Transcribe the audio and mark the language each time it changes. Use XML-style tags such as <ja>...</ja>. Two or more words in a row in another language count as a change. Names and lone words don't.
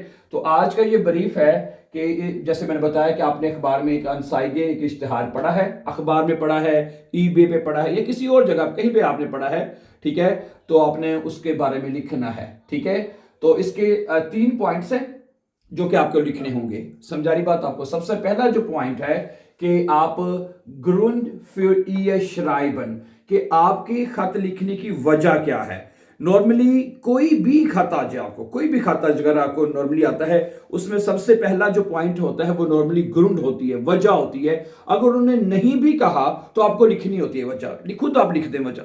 <ur>تو آج کا یہ بریف ہے کہ جیسے میں نے بتایا کہ آپ نے اخبار میں ایک انسائگے ایک اشتہار پڑھا ہے، اخبار میں پڑھا ہے، ای بے پے پڑھا ہے، یا کسی اور جگہ کہیں پے آپ نے پڑھا ہے. ٹھیک ہے، تو آپ نے اس کے بارے میں لکھنا ہے۔ ٹھیک ہے، تو اس کے 3 پوائنٹس ہیں جو کہ آپ کو لکھنے ہوں گے. سمجھا رہی بات آپ کو۔ سب سے پہلا جو پوائنٹ ہے کہ آپ</ur> <de>Grund für ihr schreiben,</de> <ur>کہ آپ کے خط لکھنے کی وجہ کیا ہے. نارملی کوئی بھی خط آ جائے، آپ کو کوئی بھی خط اگر آپ کو نارملی آتا ہے، اس میں سب سے پہلا جو پوائنٹ ہوتا ہے وہ نارملی گرونڈ ہوتی ہے، وجہ ہوتی ہے. اگر انہوں نے نہیں بھی کہا تو آپ کو لکھنی ہوتی ہے وجہ. لکھو تو آپ لکھ دیں وجہ.</ur>